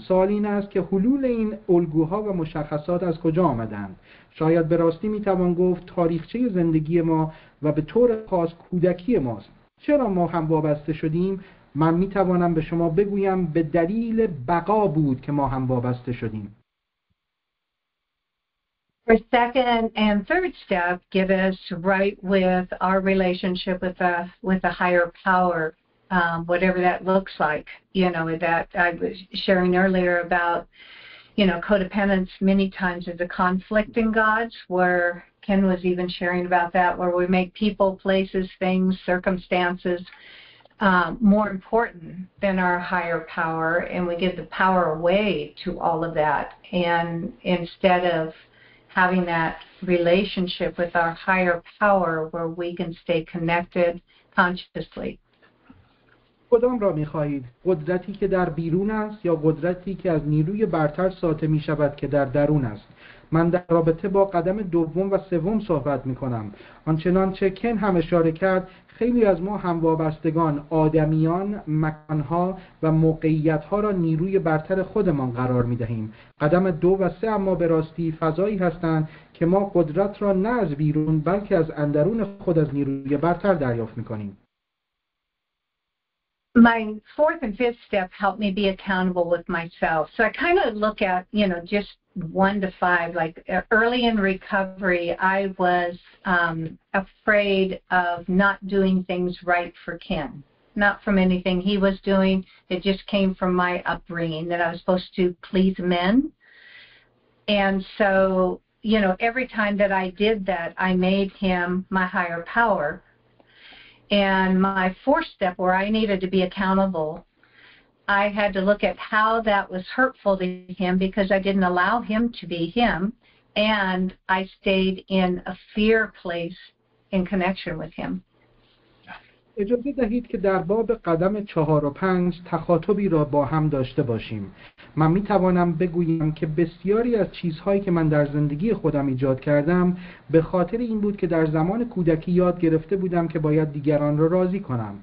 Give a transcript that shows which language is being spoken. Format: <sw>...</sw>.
<fa>سوال این است که حلول این الگوها و مشخصات از کجا آمدند؟ شاید به راستی میتوان گفت تاریخچه زندگی ما و به طور خاص کودکی ماست. چرا ما هم وابسته شدیم؟ من میتوانم به شما بگویم به دلیل بقا بود که ما هم وابسته شدیم.</fa> <en>Our second and third step get us right with our relationship with a higher power, whatever that looks like. That I was sharing earlier about, codependence many times is a conflict in gods, where Ken was even sharing about that, where we make people, places, things, circumstances more important than our higher power, and we give the power away to all of that. And instead of having that relationship with our higher power where we can stay connected consciously.</en> <fa>کدام را می‌خواهید؟ قدرتی که در بیرون است یا قدرتی که از نیروی برتر ساطع می‌شود که در درون است؟ من در رابطه با قدم دوم و سوم صحبت می‌کنم. آنچنانچه کن هم اشاره کرد خیلی از ما هموابستگان آدمیان، مکانها و موقعیتها را نیروی برتر خودمان قرار می‌دهیم. قدم 2 و 3 اما به راستی فضایی هستند که ما قدرت را نه از بیرون بلکه از اندرون خود از نیروی برتر دریافت می‌کنیم.</fa> <en>My fourth and fifth step helped me be accountable with myself. So I kind of look at, just 1 to 5. Like early in recovery, I was afraid of not doing things right for Ken. Not from anything he was doing. It just came from my upbringing that I was supposed to please men. And so, every time that I did that, I made him my higher power. And my fourth step, where I needed to be accountable, I had to look at how that was hurtful to him because I didn't allow him to be him, and I stayed in a fear place in connection with him.</en> <fa>اجازه دهید که در باب قدم 4 و 5 تخاطبی را با هم داشته باشیم. من می توانم بگویم که بسیاری از چیزهایی که من در زندگی خودم ایجاد کردم به خاطر این بود که در زمان کودکی یاد گرفته بودم که باید دیگران را راضی کنم.</fa>